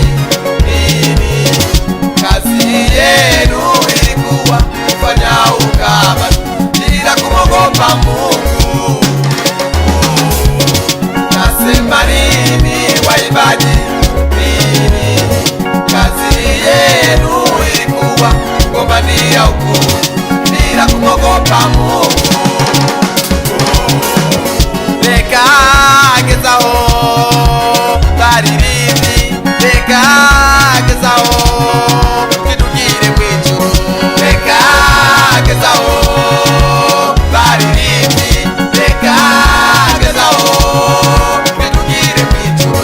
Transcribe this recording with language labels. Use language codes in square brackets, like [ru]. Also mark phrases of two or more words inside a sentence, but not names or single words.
[sw] Nini kazi yenu ilikuwa kufanya ukahaba bila kumwogopa Mungu? Utasema nini waimbaji? Nini kazi yenu ilikuwa kugombania ukuu bila kumwogopa Mungu? [rn] Reka gezaho baririmbyi, reka gezaho twidugire mw'ijuru. Reka gezaho baririmbyi, reka gezaho twidugire mw'ijuru.